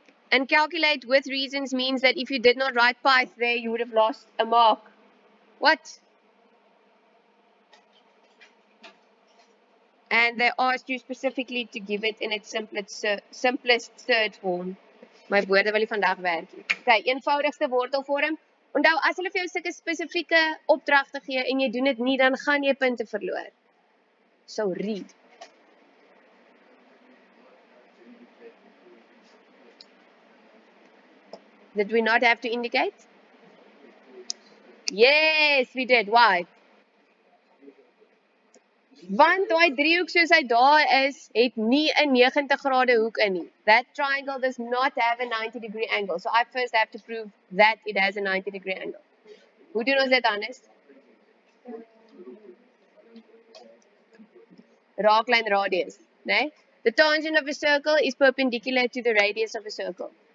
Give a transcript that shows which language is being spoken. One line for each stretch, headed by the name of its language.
English: And calculate with reasons means that if you did not write Pyth there, you would have lost a mark. What? And they asked you specifically to give it in its simplest third form.
Afrikaans: My woorde wil nie vandag werk nie. Okay, eenvoudigste wortelvorm. Onthou, as hulle vir jou sulke spesifieke opdragte gee en jy doen dit nie, dan gaan jy punte verloor.
English: So read. Did we not have to indicate? Yes, we did. Why?
Afrikaans: Want daai driehoek soos hy daar is, het nie 'n 90 grade hoek in nie.
English: That triangle does not have a 90-degree angle. So I first have to prove that it has a 90-degree angle.
Afrikaans: Hoe doen ons dit anders? Raaklyn radius, né?
English: The tangent of a circle is perpendicular to the radius of a circle.